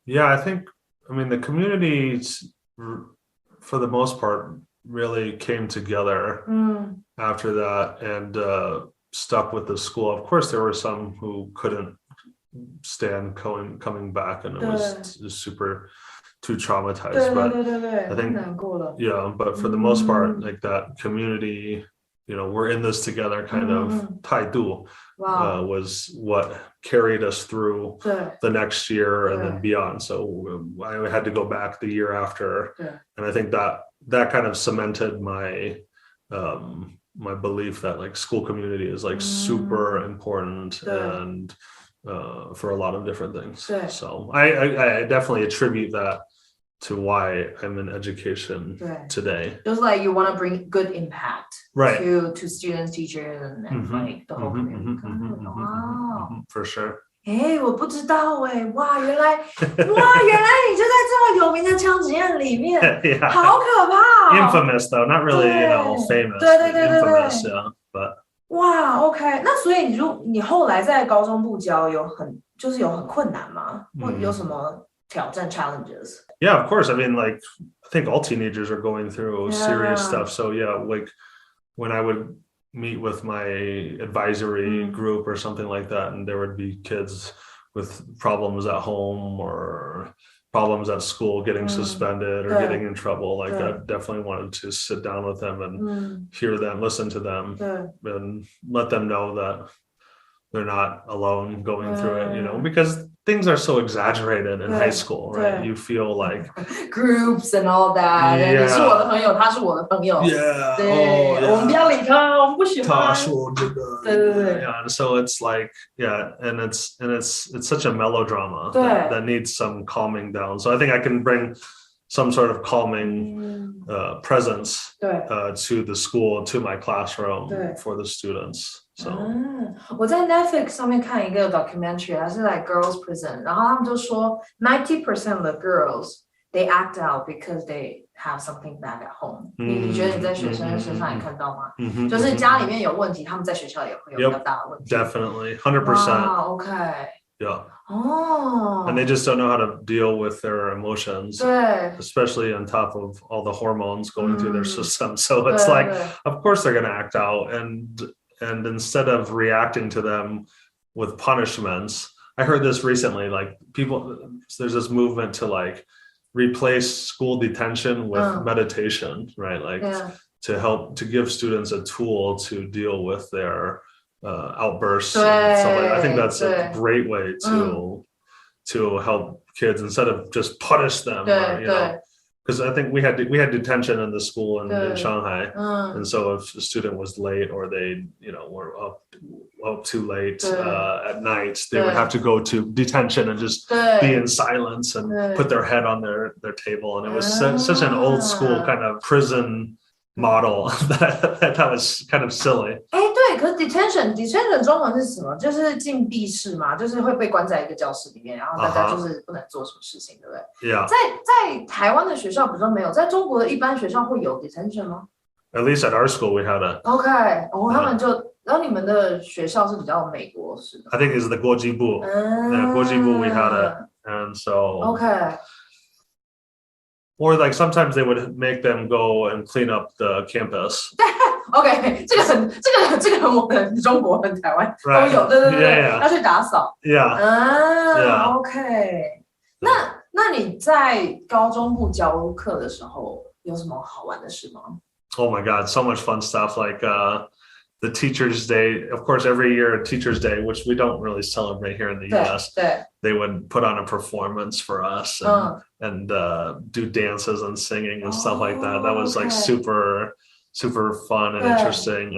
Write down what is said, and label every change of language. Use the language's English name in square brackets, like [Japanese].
[English] Yeah, I mean, the communities, for the most part, really came together after that and stuck with the school. Of course, there were some who couldn't stand coming back, and it was just super too traumatized. But I think, yeah, but for the most part, like that community, we're in this together kind of 态度 was what carried us through the next year and then beyond. So I had to go back the year after, and I think that kind of cemented my my belief that like school community is like super important and for a lot of different things. So I definitely attribute that to why I'm in education today. Just like you want to bring good impact to students, teachers, and like the whole community. Wow. For sure. [Chinese] 我不知道哇，原来你就在这么有名的枪击案里面，好可怕 [English] Infamous though, not really, famous. [Chinese] 对 [English] Infamous, yeah, but. [Chinese] 哇 ，OK， 那所以你后来在高中部教有很困难吗？或有什么挑战 challenges? [English] Yeah, of course. I mean, like, I think all teenagers are going through serious stuff. So yeah, like when I would meet with my advisory group or something like that, and there would be kids with problems at home or problems at school, getting suspended or getting in trouble. Like I definitely wanted to sit down with them and hear them, listen to them, and let them know that they're not alone going through it, you know, because things are so exaggerated in high school, right? You feel like groups and all that. Yeah. [Chinese] 你是我的朋友，他是我的朋友。 [English] Yeah. [Chinese] 对， [English] Oh, yeah. [Chinese] 我们不要理他，我们不喜欢。他说这个。对对对。 [English] Yeah. So it's like, yeah, and it's such a melodrama that needs some calming down. So I think I can bring some sort of calming presence to the school, to my classroom for the students. So [Chinese] 我在 [English] Netflix [Chinese] 上面看一个 [English] documentary， [Chinese] 它是 [English] like girls prison， [Chinese] 然后他们就说 [English] 90% of the girls they act out because they have something bad at home。 [Chinese] 你觉得你在学生身上也看到吗？就是家里面有问题，他们在学校也会有比较大的问题。 [English] Definitely, 100%. OK. Yeah. Oh. And they just don't know how to deal with their emotions, especially on top of all the hormones going through their system. So it's like, of course they're going to act out, and instead of reacting to them with punishments, I heard this recently, like there's this movement to like replace school detention with meditation, right? Like to give students a tool to deal with their outbursts. And stuff like that. I think that's a great way to help kids instead of just punish them, or, you know. Because I think we had detention in the school in Shanghai, and so if a student was late or they, you know, were up too late at night, they would have to go to detention and just be in silence and put their head on their table, and it was such an old school kind of prison model that was kind of silly. [Chinese] 对，可是 detention 中文是什么？就是禁闭室嘛，就是会被关在一个教室里面，然后大家就是不能做什么事情，对不对？ [English] Yeah. [Chinese] 在台湾的学校比较没有，在中国的一般学校会有 detention 吗？ [English] At least at our school we had it. [Chinese] OK， 他们就，然后你们的学校是比较美国式的。 [English] I think it's the 国际部. Yeah, 国际部 we had it, and so. OK. Or like sometimes they would make them go and clean up the campus. [Chinese] OK， 这个我们中国和台湾都有，对，要去打扫。 [English] Yeah. OK。 [Chinese] 那你在高中部教课的时候有什么好玩的事吗？ [English] Oh my God, so much fun stuff, like the Teachers' Day. Of course, every year Teachers' Day, which we don't really celebrate here in the US, they would put on a performance for us and do dances and singing and stuff like that. That was like super fun and interesting.